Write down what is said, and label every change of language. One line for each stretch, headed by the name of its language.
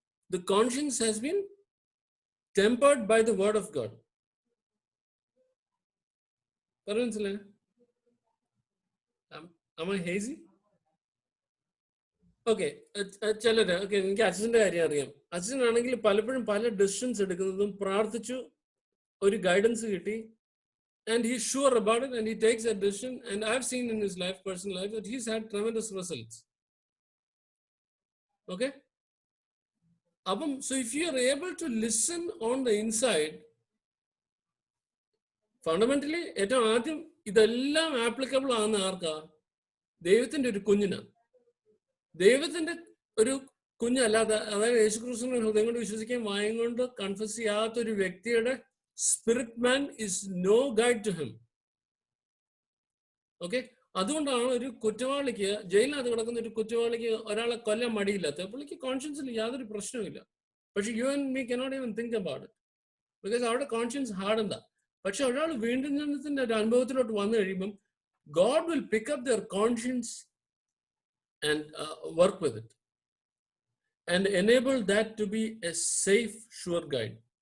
English: The conscience has been tempered by the word of God.
Malayalam: പറഞ്ഞു മനസ്സിലായോ?
English: Am I hazy?
Malayalam: Okay, ചിലര് okay, എനിക്ക് അച്ഛൻ്റെ കാര്യം അറിയാം. അച്ഛനാണെങ്കിൽ പലപ്പോഴും പല ഡിസിഷൻസ് എടുക്കുന്നതും പ്രാർത്ഥിച്ചു ഒരു ഗൈഡൻസ് കിട്ടി,
English: and he's sure about it and he takes that decision, and I've seen in his life, personal life, that he's had tremendous results. Okay, so if you are able to listen on the inside, fundamentally
Malayalam: ഏറ്റവും ആദ്യം ഇതെല്ലാം applicable ആകുന്ന ആർക്കാ? ദൈവത്തിന്റെ ഒരു കുഞ്ഞിന്. ദൈവത്തിന്റെ ഒരു കുഞ്ഞല്ലാതെ, അതായത് യേശുക്രിസ്തുവിനെ ഹൃദയം കൊണ്ട് വിശ്വസിക്കാൻ വായും കൊണ്ട് കൺഫസ് ചെയ്യാത്ത ഒരു വ്യക്തിയുടെ spirit man
English: Is no guide to him.
Malayalam: Okay, അതുകൊണ്ടാണ് ഒരു കുറ്റവാളിക്ക്, ജയിലിനകത്ത് കിടക്കുന്ന ഒരു കുറ്റവാളിക്ക് ഒരാളെ കൊല്ലാൻ മടിയില്ലാത്ത, പുള്ളിക്ക് കോൺഷ്യൻസിൽ യാതൊരു പ്രശ്നവുമില്ല. പക്ഷെ
English: You and me cannot even think about it, because അവിടെ conscience hard എന്താ.
Malayalam: പക്ഷെ ഒരാൾ വീണ്ടും ജനനത്തിന്റെ ഒരു അനുഭവത്തിലോട്ട് വന്നു കഴിയുമ്പം
English: God will pick up their conscience and work with it and enable that to be a safe, sure guide.